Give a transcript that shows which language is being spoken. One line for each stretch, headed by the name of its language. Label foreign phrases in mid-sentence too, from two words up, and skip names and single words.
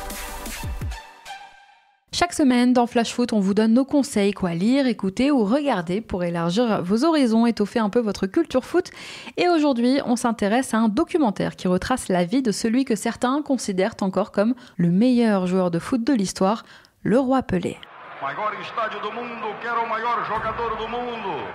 French: Chaque semaine, dans Flash Foot, on vous donne nos conseils, quoi lire, écouter ou regarder pour élargir vos horizons, étoffer un peu votre culture foot. Et aujourd'hui, on s'intéresse à un documentaire qui retrace la vie de celui que certains considèrent encore comme le meilleur joueur de foot de l'histoire, le roi Pelé.
Portuguese: Maior estádio do mundo, quer o maior jogador do mundo.